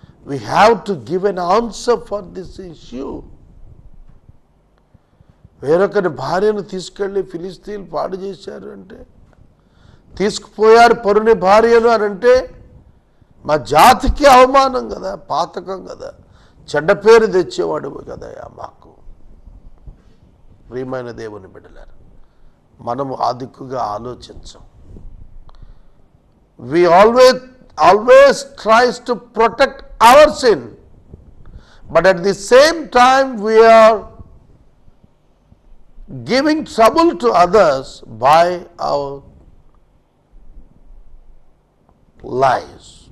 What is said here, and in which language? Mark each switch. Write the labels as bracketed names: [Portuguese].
[English] We have to give an answer for this issue. [Telugu] వేరొకరి భార్యను తీసుకెళ్ళి ఫిలిస్తీన్లు పాడు చేశారు అంటే, తీసుకుపోయారు పరుని భార్యను అని అంటే మా జాతికి అవమానం కదా, పాతకం కదా, చెడ్డ పేరు తెచ్చేవాడు కదా మాకు. ప్రియమైన దేవుని బిడ్డలారా, మనము ఆ దిక్కుగా ఆలోచించం. [English] We always tries to protect our sin, but at the same time we are giving trouble to others by our lies.